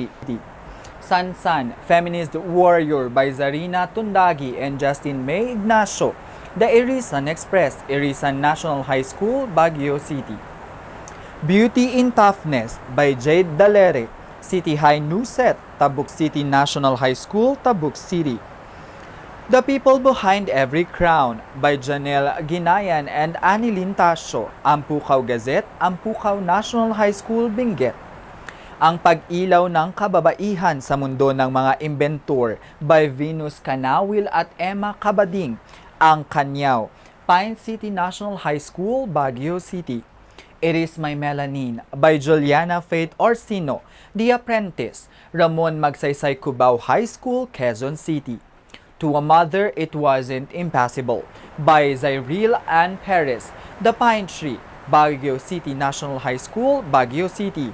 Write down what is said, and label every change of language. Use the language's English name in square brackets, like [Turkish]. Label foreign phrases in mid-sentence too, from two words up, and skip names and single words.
[English] San San, Feminist Warrior by Zarina Tundagi and Justin May Ignacio, The Irisan Express, Irisan National High School, Baguio City. Beauty in Toughness by Jade Dalere, City High Nuset, Tabuk City National High School, Tabuk City. The People Behind Every Crown by Janelle Ginayan and Anilin Tasio, Ampukaw Gazette, Ampukaw National High School, Benguet. Ang Pag-ilaw ng Kababaihan sa Mundo ng Mga Inventor by Venus Canawil at Emma Cabading, Ang Kanyaw, Pine City National High School, Baguio City. It Is My Melanin by Juliana Faith Orsino, The Apprentice, Ramon Magsaysay Cubao High School, Quezon City. To a Mother, It Wasn't Impossible by Zyril Ann Perez, The Pine Tree, Baguio City National High School, Baguio City.